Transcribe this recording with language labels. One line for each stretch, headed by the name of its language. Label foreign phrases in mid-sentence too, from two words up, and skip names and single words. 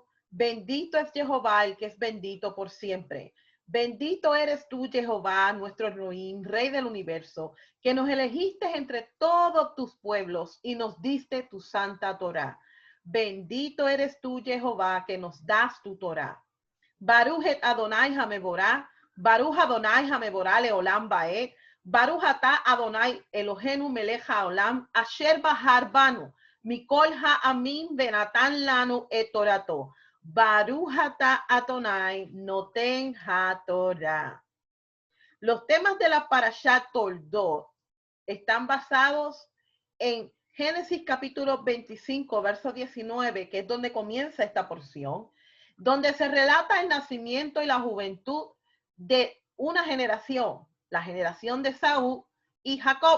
Spanish: Bendito es Jehová, el que es bendito por siempre. Bendito eres tú, Jehová, nuestro Elohim, Rey del universo, que nos elegiste entre todos tus pueblos y nos diste tu santa Torá. Bendito eres tú, Jehová, que nos das tu Torá.
Hebrew: ברוך את אדוני המבורך, ברוך אדוני המבורך לעולם ועד, ברוך אתה אדוני אלוהינו מלך העולם, אשר בחר בנו, מכל העמים ונתן לנו את תורתו. ברוך אתה אדוני נותן התורה.
Spanish: Los temas de la Parashá Toldot están basados en Génesis capítulo 25, verso 19, que es donde comienza esta porción, donde se relata el nacimiento y la juventud de una generación, la generación de Saúl y Jacob.